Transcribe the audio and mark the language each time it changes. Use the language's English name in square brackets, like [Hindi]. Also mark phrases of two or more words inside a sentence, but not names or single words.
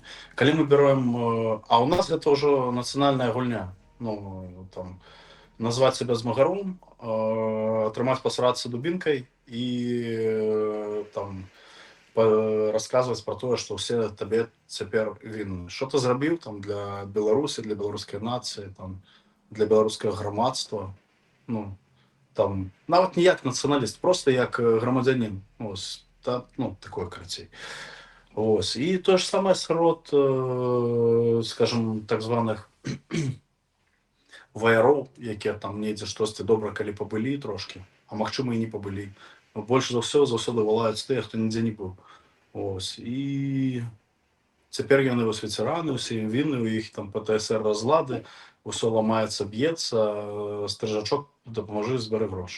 [Belarusian] Калі мы берем, а ў нас гэта ўжо нацыянальная гульня, ну, там, назваць сябе змагаром, атрымаць пасрацца дубінкай і там расказваць пра тое, што ўсе табе цяпер вінны. Што ты зрабіў там для Беларусі, для беларускай нацыі, там, для беларускага грамадства? Ну, там, нават не як нацыяналіст, просто як грамадзянін. Ось, ну, такое карацей. Ось. І [Ukrainian] то ж саме [Belarusian] сярод, скажем, так званых ваяроў, якія там недзе штосьці добра калі пабылі трошкі, а магчыма і не пабылі. Больш за ўсё заўсёды валаюць тыя, хто нідзе не быў. Ось. І цяпер яны вось ветэраны, усе ім вінны, у іх там ПТСР разлады, усё ламаецца, б'ецца, стрыжачок дапаможы, збяры грошы.